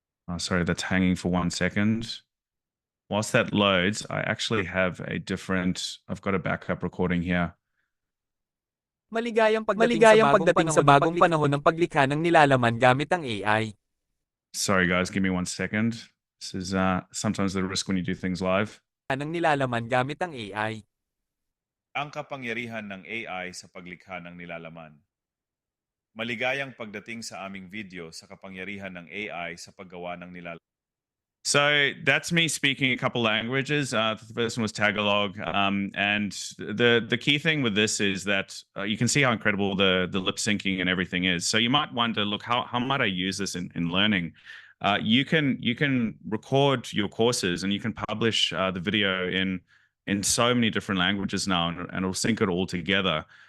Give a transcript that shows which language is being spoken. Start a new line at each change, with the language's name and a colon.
English: Oh, sorry, that's hanging for 1 second. Whilst that loads, I actually have I've got a backup recording here.
Filipino: Maligayang pagdating sa bagong panahon ng paglikha ng nilalaman gamit ang AI.
English: Sorry guys, give me 1 second. This is sometimes the risk when you do things live.
Filipino: ng nilalaman gamit ang AI. Ang kapangyarihan ng AI sa paglikha ng nilalaman. Maligayang pagdating sa aming video sa kapangyarihan ng AI sa paggawa ng nilalaman.
English: So that's me speaking a couple languages. The first one was Tagalog, and the key thing with this is that you can see how incredible the lip syncing and everything is. So you might wonder, look, how might I use this in learning? You can record your courses and you can publish the video in so many different languages now, and it'll sync it all together.